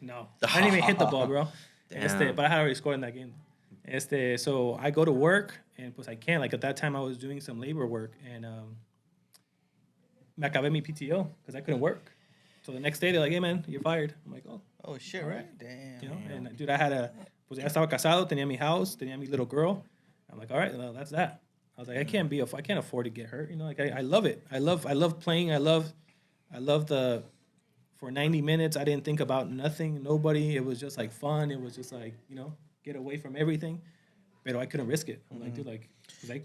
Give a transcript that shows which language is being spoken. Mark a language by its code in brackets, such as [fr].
[en] No, I didn't even hit the ball, bro. Damn. But I had already scored in that game. So I go to work, and pues I can't. Like at that time, I was doing some labor work, and [es] me acabé mi [en] PTO because I couldn't work. So the next day, they're like, "Hey, man, you're fired." I'm like, "Oh, Oh shit, right? Damn. you know." And dude, [es] pues ya estaba casado, tenía mi house, tenía mi [en] little girl. I'm like, "All right, well, that's that." I was like, I can't afford to get hurt. You know, like I love it. I love playing. I love the. For 90 minutes, I didn't think about nothing, nobody. It was just like fun. It was just like, you know, get away from everything. But I couldn't risk it. I'm like, dude, like comen,